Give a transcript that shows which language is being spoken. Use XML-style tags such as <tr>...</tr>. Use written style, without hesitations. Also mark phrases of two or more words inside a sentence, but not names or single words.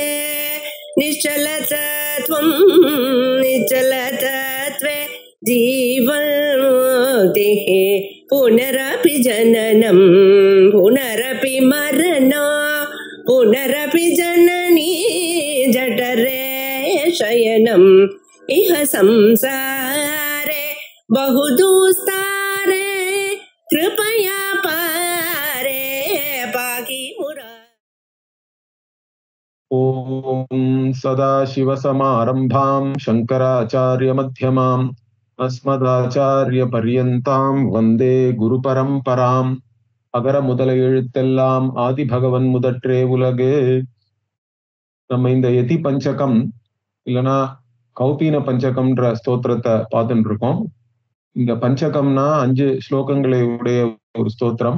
<sa>निश्चलतत्वं निश्चलतत्वे जीवन्मुक्तिः पुनरपि जननं पुनरपि मरणं पुनरपि जननी जठरे शयनम् इह संसारे बहुदुस्तारे कृपया पारे पाहि मुरारे। ओम सदाशिवसमारम्भां शंकराचार्यमध्यमाम् अस्मदाचार्यपर्यन्तां वन्दे गुरुपरम्पराम्।</sa> <ta>அகர முதல எழுத்தெல்லாம் ஆதிபகவன் முதற்றே உலகு. நம்ம இந்த யதி பஞ்சகம் இல்லைன்னா கௌபீன பஞ்சகம்ன்ற ஸ்தோத்திரத்தை பார்த்துட்டு இருக்கோம். இந்த பஞ்சகம்னா 5 ஸ்லோகங்களை உடைய ஒரு ஸ்தோத்திரம்.</ta>